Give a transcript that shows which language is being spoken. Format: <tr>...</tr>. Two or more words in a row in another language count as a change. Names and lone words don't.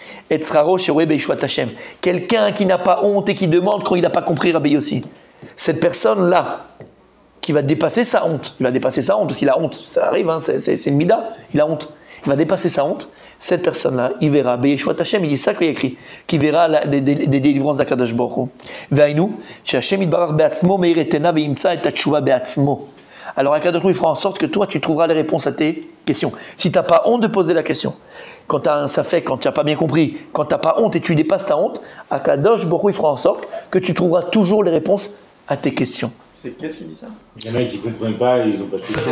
<fr>Quelqu'un qui n'a pas honte et qui demande quand il n'a pas compris Rabbi Yossi. Cette personne-là, qui va dépasser sa honte, il va dépasser sa honte parce qu'il a honte, ça arrive, hein, c'est une mida, il a honte. Il va dépasser sa honte, cette personne-là, il verra,</fr> <he>בישועה השם,</he> <fr>il dit ça qu'il y a écrit, qui verra des délivrances d'Akadosh Baruch Hu.</fr> <he>ואינו, השם יתברך בעצמו מאירתנה ומצא את התשובה בעצמו.</he> <fr>Alors Akadosh Baruch Hu, il fera en sorte que toi, tu trouveras les réponses à tes questions. Si tu n'as pas honte de poser la question, quand tu as un safek, quand tu n'as pas bien compris, quand tu n'as pas honte et tu dépasses ta honte, Akadosh Baruch Hu, il fera en sorte que tu trouveras toujours les réponses à tes questions. Qu'est-ce qui dit ça? Il y en a qui ne comprennent pas, ils n'ont pas de questions.</fr>